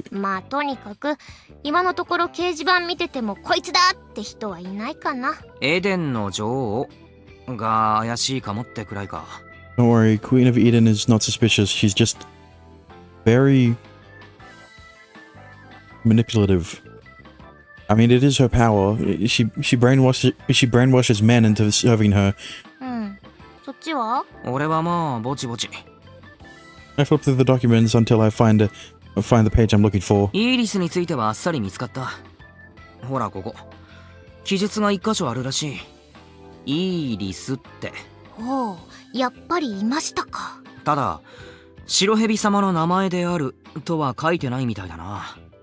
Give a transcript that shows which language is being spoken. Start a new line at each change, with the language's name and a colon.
Japanese: まあとにかく今のところ掲示板見ててもこいつだって人はいないかな。エデンの女王が怪しいかもってくらいか。
English: Don't worry, Queen of Eden is not suspicious. She's just very manipulative. I mean, it is her power. She brainwashes men into serving her.
Japanese: うん。そっちは？俺はまあぼちぼち。
English: I flip through the documents until I find the page I'm looking for.
Japanese: イーリスについてはあっさり見つかった。ほらここ。記述が一箇所あるらしい。イーリスって。おう、やっぱりいましたか。ただ、白蛇様の名前であるとは書いてないみたいだな。